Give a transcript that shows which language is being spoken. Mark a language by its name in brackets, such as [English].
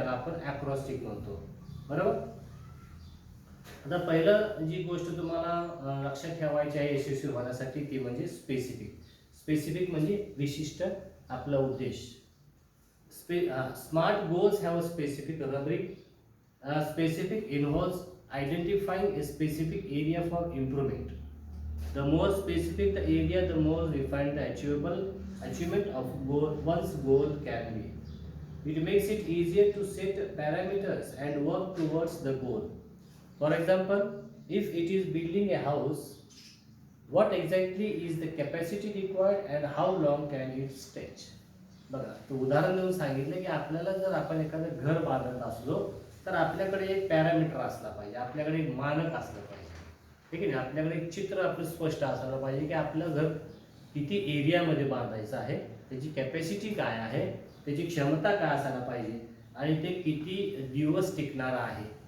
[Marathi] याला आपण ॲक्रॉस्टिक म्हणतो, बरोबर. आता पहिलं जी गोष्ट तुम्हाला लक्षात ठेवायची आहे यशस्वी होण्यासाठी ती म्हणजे स्पेसिफिक. स्पेसिफिक म्हणजे विशिष्ट आपला उद्देश. [English] Smart goals have a specific rubric. Specific involves identifying a specific area for improvement. The more specific the area, the more refined the achievement of one's goal can be. It makes it easier to set parameters and work towards the goal. For example, if it is building a house, what exactly is the capacity required and how long can it stretch? [Marathi] बघा, तो उदाहरण देऊन सांगितलं की आपल्याला जर आपण एखादं घर बांधत असलो तर आपल्याकडे एक पॅरामीटर असला पाहिजे, आपल्याकडे एक मानक असलं पाहिजे, ठीक आहे. आपल्याकडे एक चित्र आपलं स्पष्ट असायला पाहिजे की आपलं घर किती एरियामध्ये बांधायचं आहे, त्याची कॅपॅसिटी काय आहे, त्याची क्षमता काय असायला पाहिजे आणि ते किती दिवस टिकणार आहे.